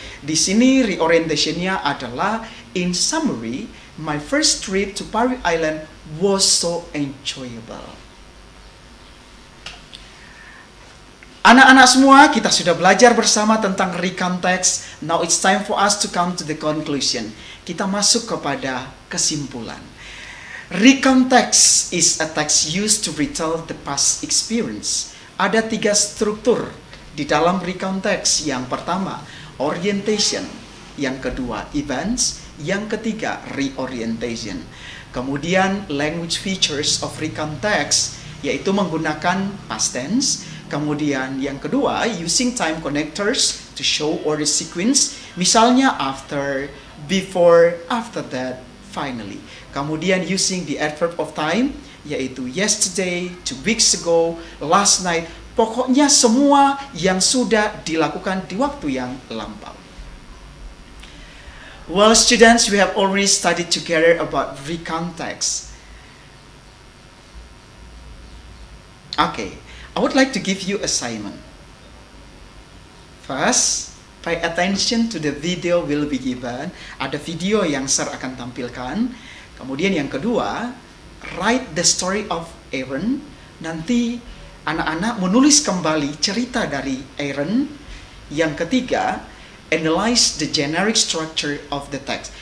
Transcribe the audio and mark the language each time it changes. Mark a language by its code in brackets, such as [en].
[id] Di sini reorientationnya adalah, [en] in summary, my first trip to Parry Island was so enjoyable. [id] Anak-anak semua, kita sudah belajar bersama tentang recount text. [en] Now it's time for us to come to the conclusion. [id] Kita masuk kepada kesimpulan. [en] Recount text is a text used to retell the past experience. [id] Ada 3 struktur di dalam recount text. Yang pertama, orientation. Yang kedua, events. Yang ketiga, reorientation. Kemudian, [en] language features of recount text, [id] yaitu menggunakan past tense. Kemudian yang kedua, [en] using time connectors to show order sequence. [id] Misalnya [en] after, before, after that, finally. [id] Kemudian [en] using the adverb of time, [id] yaitu [en] yesterday, 2 weeks ago, last night. [id] Pokoknya semua yang sudah dilakukan di waktu yang lampau. [en] Well, students, we have already studied together about recount text. Okay, I would like to give you assignment. First, pay attention to the video will be given. [id] Ada video yang Sir akan tampilkan. Kemudian yang kedua, [en] write the story of Aaron. [id] Nanti anak-anak menulis kembali cerita dari Aaron. Yang ketiga, [en] analyze the generic structure of the text.